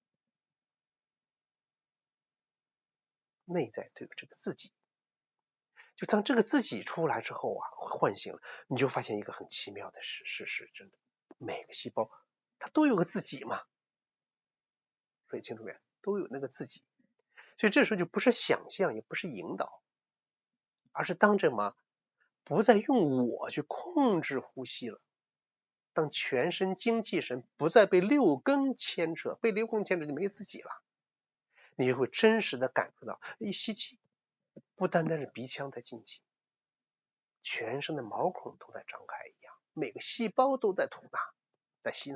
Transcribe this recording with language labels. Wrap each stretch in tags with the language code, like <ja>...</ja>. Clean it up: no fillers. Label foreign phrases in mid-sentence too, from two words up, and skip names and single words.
<zh>內在都有這個自己，就當這個自己出來之後喚醒了，你就發現一個很奇妙的事實，真的，每個細胞它都有個自己嘛，所以清楚沒有？都有那個自己。所以這時候就不是想象，也不是引導，而是當什麼，不再用我去控制呼吸了。当全身精气神不再被六根牵扯，被六根牵扯就没自己了，你就会真实的感受到，一吸气，不单单是鼻腔在进气，全身的毛孔都在张開一樣，每个細胞都在吐納，在吸納。</zh>